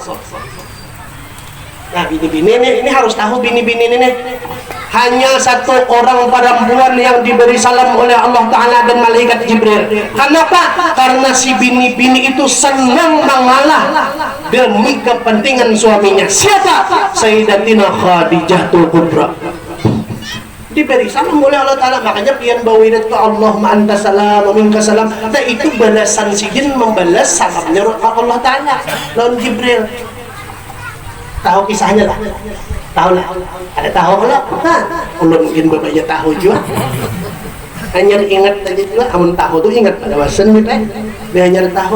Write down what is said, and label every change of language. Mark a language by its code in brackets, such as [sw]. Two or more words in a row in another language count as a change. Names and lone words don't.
[id] Nah bini-bini ini harus tahu bini-bini ini hanya satu orang perempuan yang diberi salam oleh Allah Ta'ala dan malaikat Jibril. Kenapa? Karena si bini-bini itu senang mengalah demi kepentingan suaminya. Siapa? Sayyidatina Khadijah Kubra. diberi salam oleh Allah Ta'ala. [bjn] Makanya pian bawirat ke [ar] اللهم أنت السلام ومنك السلام. [bjn] Nah itu balasan sidin membalas salamnya Allah Ta'ala lawan Jibril. Tahu kisahnya lah? Tahu lah? Ada tahu lah? Nah, ulun mungkin bapaknya tahu juga. Hanya ingat aja juga, amun tahu tuh ingat pada wasan gitu dia hanya tahu.